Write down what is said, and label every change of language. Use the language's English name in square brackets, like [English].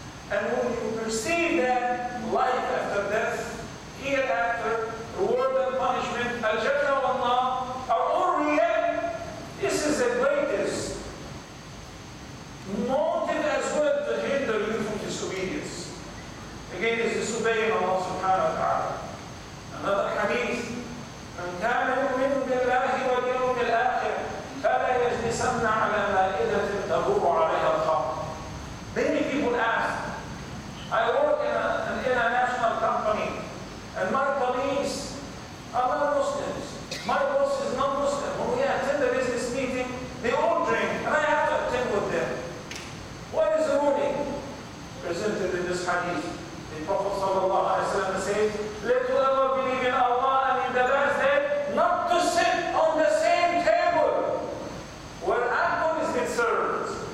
[English] And when you perceive that life after death, hereafter, reward and punishment, al-Jannah wa Allah, are all real, this is the greatest motive as well to hinder you from disobedience. Again, is disobeying Allah subhanahu wa ta'ala. Another hadith, [Arabic] من كان يؤمن بالله واليوم الآخر فلا يجلسن على مائدة تبور عليها الخمر. [English] Many people ask, I work in an international company and my colleagues are non-Muslims. My boss is non-Muslim. When we attend a business meeting, they all drink and I have to attend with them. What is the ruling presented in this hadith? The Prophet ﷺ says, let whoever believe in Allah and in the last day not to sit on the same table where alcohol is being served.